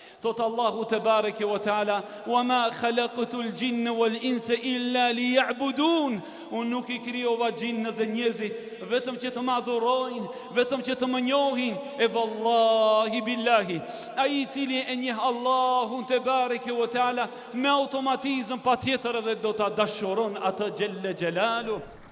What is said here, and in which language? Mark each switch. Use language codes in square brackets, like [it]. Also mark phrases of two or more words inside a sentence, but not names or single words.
[ar] Thot Allahu تبارك وتعالى, "وما خلقت الجن والإنس إلا ليعبدون." [sq] Unë nuk I krijova gjinët dhe njerëzit vetëm që të më adhurojnë, vetëm që të më njohin. E [ar] والله بالله, [sq] ai I cili e njeh Allahun [ar] تبارك وتعالى [sq] me automatizëm patjetër edhe do ta dashuron atë [ar] جل جلاله.